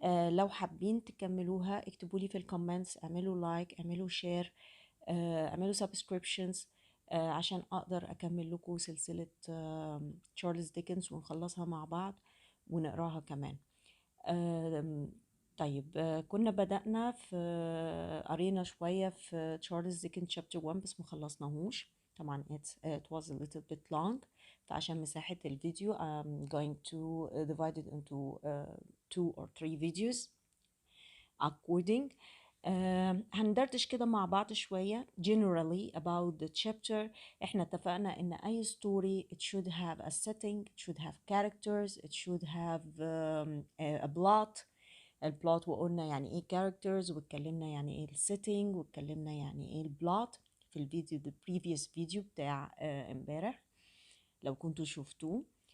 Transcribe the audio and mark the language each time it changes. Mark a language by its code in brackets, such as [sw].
[ar] لو حابين تكملوها اكتبوا لي في الكومنتس، اعملوا لايك، اعملوا شير، اعملوا سبسكريبشنز عشان أقدر أكمل لكم سلسلة تشارلز ديكنز ونخلصها مع بعض ونقراها كمان. طيب كنا بدأنا في قرينا شوية في تشارلز ديكنز chapter 1 بس مخلصناهوش طبعا. [en] it was a little bit long [ar] فعشان مساحة الفيديو [en] I'm going to divide it into 2 or 3 videos according. [ar] هندردش كده مع بعض شوية [en] generally about the chapter. [ar] احنا اتفقنا ان اي [en] story it should have a setting, it should have characters, it should have a plot. [ar] البلوت وقلنا يعني ايه characters واتكلمنا يعني ايه السيتنج واتكلمنا يعني ايه البلوت في الفيديو [en] the previous video [ar] بتاع امبارح لو كنتوا شفتوه.